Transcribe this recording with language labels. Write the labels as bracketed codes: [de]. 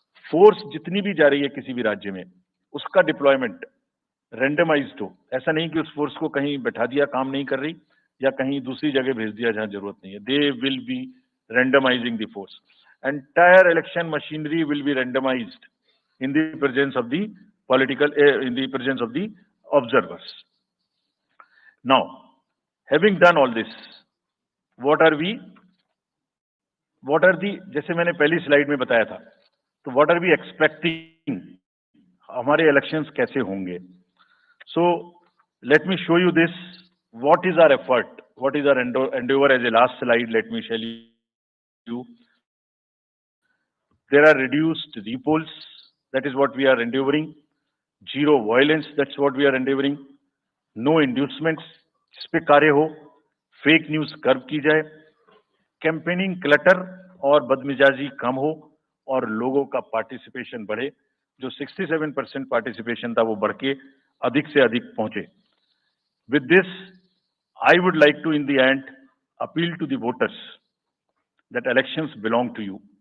[hi] Force जितनी भी जा रही है किसी भी राज्य में, उसका डिप्लॉयमेंट रेंडमाइज्ड हो। ऐसा नहीं कि उस फोर्स को कहीं बैठा दिया, काम नहीं कर रही, या कहीं दूसरी जगह भेज दिया जहां जरूरत नहीं है। [en] They will be randomizing the force. Entire election machinery will be randomized in the presence of the in the presence of the observers. Now, having done all this, what are the, [hi] जैसे मैंने पहली slide में बताया था, तो [en] what are we expecting, हमारे elections [hi] कैसे होंगे? [en] So, let me show you this. What is our effort? What is our endeavor? As a last slide, let me show you. There are reduced repolls. That is what we are endeavoring. Zero violence. That's what we are endeavoring. No inducements. [hi] जिस पे कार्य हो, fake news curve की जाए, campaigning clutter और बदमिजाजी कम हो और लोगों का पार्टिसिपेशन बढ़े। जो 67% पार्टिसिपेशन था वो बढ़ के अधिक से अधिक पहुंचे। [en] With this I would like to in the end appeal to the voters that elections belong to you.